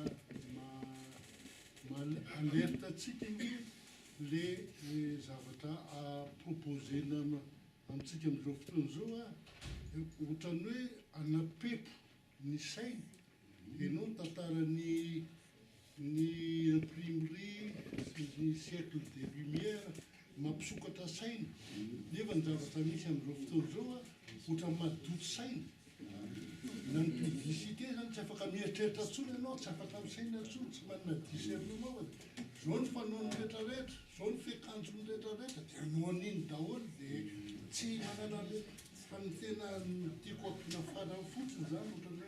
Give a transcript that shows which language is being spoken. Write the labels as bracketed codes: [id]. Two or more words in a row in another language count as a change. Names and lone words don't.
[mg] alerte atsika hoe le zavatra proposena amintsika amin'izao fotoana zao a ohatrany hoe anapepo ny saina ianao ny tantaran'ny imprimerie ny [fr] siècle des lumières [mg] mampisokatra saina nefa ny zavatra misy amin'izao fotoana zao a ohatra madoto saina na ny publicité zany tsy afaka mieritreritra tsony ianao tsy afaka misaina tsony tsy manana discernement zao ny fanaony rehetrarehetra zao ny fiakanjony rehetrarehetra dia anao an'iny daholo dia tsy manana fa ny tena tiako ampiana farany fotsiny zany ohatrany